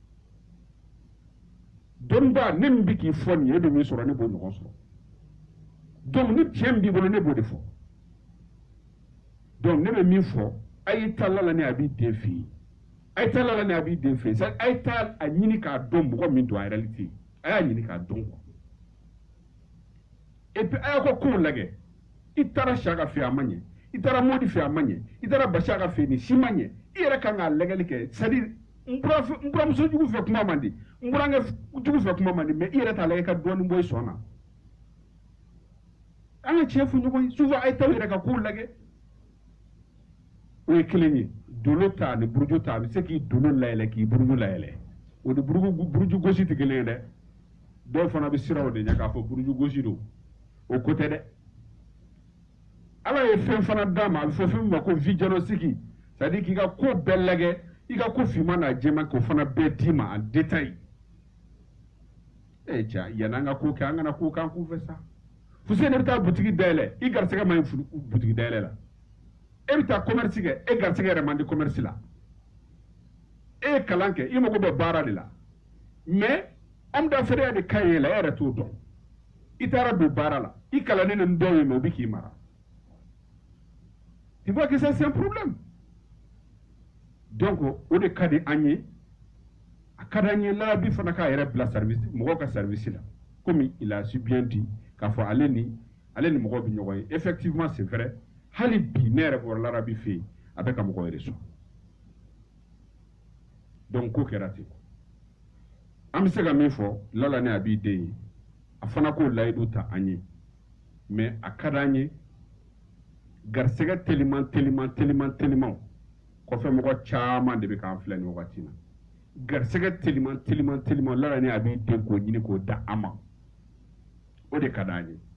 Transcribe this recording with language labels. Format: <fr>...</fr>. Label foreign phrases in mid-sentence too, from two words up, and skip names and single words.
<bm>dɔnnibaa ne min bɛ k'i fɔ nin ye e bɛ min sɔrɔ ne b'o ɲɔgɔn sɔrɔ donc ni tiɲɛ min b'i bolo ne b'o de fɔ donc ne bɛ min fɔ a ye taa la ni a b'i den fɛ yen a ye taa la ni a b'i den fɛ yen c'est a ye taa a ɲini k'a dɔn mɔgɔ min don</bm> <fr>en réalité</fr> <bm>a y'a ɲini k'a dɔn</bm> <fr>quoi et puis</fr> <bm>a y'a ka kow lajɛ i taara Saka fɛ a ma ɲɛ i taara Modi fɛ a ma ɲɛ i taara Basiaka fɛ nin si ma ɲɛ i yɛrɛ kan k'a lajɛli kɛ</bm> <fr>c'est à dire</fr> <bm>n buramuso jugu fɛ kuma man di n burankɛ jugu fɛ kuma man di mais i yɛrɛ t'a lajɛ i ka dɔɔnin bɔ i sɔn na an ka tiɲɛ fɔ ɲɔgɔn ye souvent a ye taa u yɛrɛ ka kow lajɛ o ye kelen ye dolo ta ni buruju ta a bɛ se k'i dolo layɛlɛ k'i buruju layɛlɛ o ni buruju gosi tɛ kelen ye dɛ dɔw fana bɛ siran o de ɲɛ k'a fɔ buruju gosi don o ko tɛ dɛ ala ye fɛn fana d'a ma a bɛ fɔ fɛn min ma ko vigilance</bm> <fr>c'est à dire</fr> <bm>k'i ka ko bɛɛ lajɛ i ka ko finman n'a jɛman k'o fana bɛɛ d'i ma</bm> <fr>en détail</fr> <bm>ja yan'an ka ko kɛ an kana ko k'an kun fɛ sa Fuseni bɛ taa butigi dayɛlɛ i garisɛgɛ ma ɲi butigi dayɛlɛ la e bɛ taa commerce kɛ e garisɛgɛ yɛrɛ man di commerce la e ye kalan kɛ i mago bɛ baara de la</bm> <fr>mais homme d'affaires</fr> <bm>de ka ɲi la e yɛrɛ t'o dɔn i taara don baara la i kalannen ni dɔw ye mais o bɛ k'i mara</bm> <fr>tu vois que ça c'est un problème donc</fr> <bm>o de ka di an ye a ka di an ye larabi fana k'a yɛrɛ bila service mɔgɔw ka service la</bm> <fr>comme il a si bien dit</fr> <bm>k'a fɔ ale ni mɔgɔw bɛ ɲɔgɔn ye</bm> <fr>effectivement c'est vrai</fr> <bm>hali bi ne yɛrɛ bɔra larabi fɛ yen a bɛ ka mɔgɔw yɛrɛ sɔn donc ko kɛra ten an bɛ se ka min fɔ lala ni a b'i den ye a fana k'o layidu ta an ye mais a ka di an ye garisɛgɛ teliman kɔfɛ mɔgɔ caman de bɛ k'an filɛ nin wagati na garisɛgɛ teliman lala ni a b'i den k'o ɲini k'o da an ma o de ka di an ye</bm>